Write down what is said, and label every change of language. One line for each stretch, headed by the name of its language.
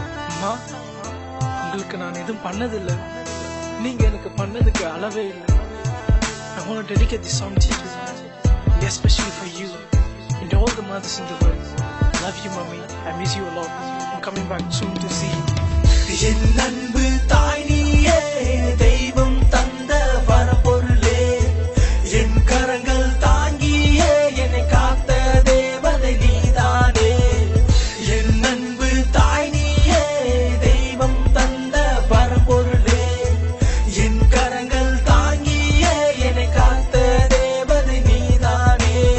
Tamil: அம்மா, உங்களுக்கு நான் எதுவும் பண்ணதில்லை, நீங்க எனக்கு பண்ணதுக்கு அளவே இல்லை.
English: I want to dedicate this song to you, especially for you and all the mothers in the world. I love you, mommy. I miss you a lot. I'm coming back soon to see you.
Tamil: என் அன்பு தாய் நீயே, தெய்வம் தந்த வரப்பொருளே, என் கரங்கள் தாங்கியே என்னை காத்த தேவதை நீதானே. என் அன்பு தாய் நீயே, தெய்வம் தந்த வரப்பொருளே, என் கரங்கள் தாங்கியே என்னை காத்த தேவதை நீதானே.